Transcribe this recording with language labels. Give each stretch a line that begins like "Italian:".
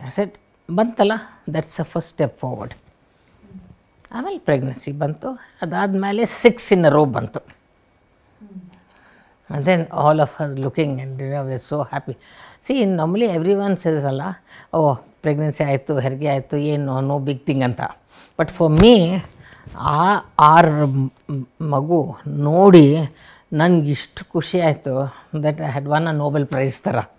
English: I said ಬಂತಲ್ಲ, that's a first step forward.
Kannada: ಆಮೇಲೆ pregnancy ಬಂತು, ಅದಾದಮೇಲೆ
English: 6 in a row ಬಂತು. And then all of us looking and we are so happy. See, normally everyone says
Kannada: ಅಲ್ಲ, ಓ pregnancy ಆಯಿತು, ಹೆರಿಗೆ ಆಯಿತು, ಏನು
English: no big thing
Kannada: ಅಂತ.
English: but for me
Kannada: ಆ 6 ಮಗು ನೋಡಿ ನನಗಿಷ್ಟು ಖುಷಿ ಆಯಿತು
English: That I had won a Nobel prize ಥರ.